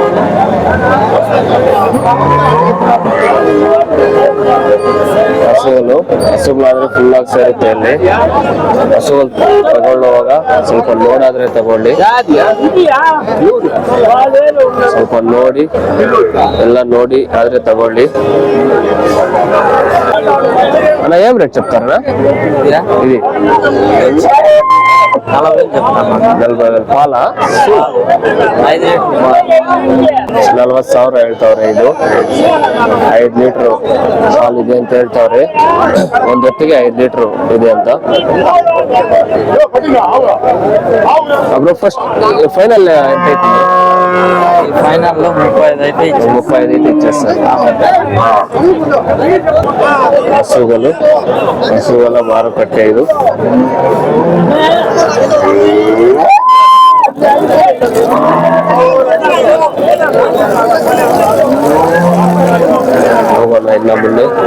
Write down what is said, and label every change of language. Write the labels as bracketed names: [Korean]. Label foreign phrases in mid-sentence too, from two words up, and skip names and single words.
[Kannada] ಹಸುಗಳು ಹಸುಗಳಾದ್ರೆ ಫುಲ್ ಆಗಿ ಸೇರುತ್ತೆ ಇಲ್ಲಿ. ಹಸುಗಳು ತಗೊಳ್ಳುವಾಗ ಸ್ವಲ್ಪ ನೋಡಾದ್ರೆ ತಗೊಳ್ಳಿ, ಸ್ವಲ್ಪ ನೋಡಿ ಎಲ್ಲ ನೋಡಿ ಆದ್ರೆ ತಗೊಳ್ಳಿ. [Telugu] అన్న ఏం రేట్ చెప్తారా ఇది? [Kannada] 40,000 ಪಾಲ 40,000 ಹೇಳ್ತಾವ್ರೆ. ಇದು 5 ಲೀಟರ್ ಹಾಲು ಇದೆ ಅಂತ ಹೇಳ್ತಾವ್ರೆ. ಒಂದ್ ಹೊತ್ತಿಗೆ 5 ಲೀಟರ್ ಇದೆ ಅಂತ. ಅಬ್ರು ಫಸ್ಟ್ ಫೈನಲ್ [Telugu] ఎంత అవుతుంది? ఫైనల్ లో 35 అయితే 35 అయితే ఇచ్చేస్తారు. [Kannada] ಹಸುಗಳ ಮಾರುಕಟ್ಟೆ ಇದು. ಹೋಗೋಣ ಇನ್ನ ಮುಂದೆ.